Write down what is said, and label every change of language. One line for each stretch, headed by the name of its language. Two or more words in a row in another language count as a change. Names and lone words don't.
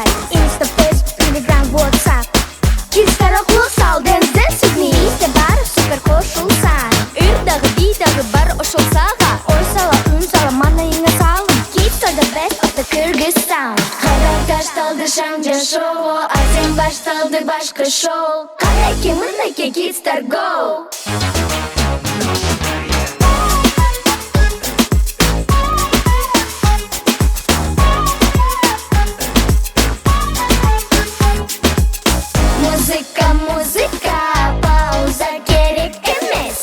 Kyrgyz: Insta, Facebook, Telegram, WhatsApp. Kid Star окулук сал,
English: dance with me.
Kyrgyz: Бизде баары супер кошулсан. Ыр дагы, би дагы баары ошол сага. Ой сала, үн сала, манайыңа салым.
English: Kid Star the best of the Kyrgyzstan.
Kyrgyz: Карак ташталды шаңжа шоу, азем башталды башкы шоу. Калайке мынайке Kid Star Go. Музыка, пауза керек эмес.